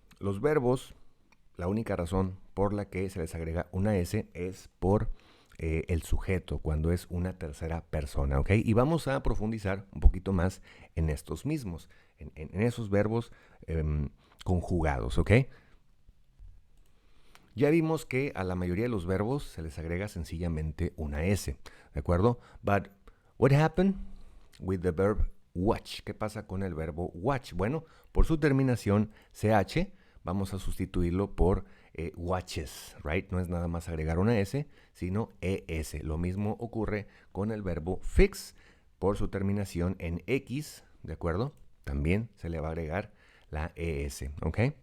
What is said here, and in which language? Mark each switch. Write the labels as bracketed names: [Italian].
[Spanish] Los verbos, la única razón por la que se les agrega una S es por el sujeto, cuando es una tercera persona, ¿ok? Y vamos a profundizar un poquito más en estos mismos, en esos verbos conjugados, ¿ok? Ya vimos que a la mayoría de los verbos se les agrega sencillamente una S, ¿de acuerdo? [English] But what happened with the verb watch? [Spanish] ¿Qué pasa con el verbo watch? Bueno, por su terminación CH, vamos a sustituirlo por watches, [English] right? [Spanish] No es nada más agregar una S, sino ES. Lo mismo ocurre con el verbo fix. por su terminación en X, ¿de acuerdo? También se le va a agregar la ES, ¿ok?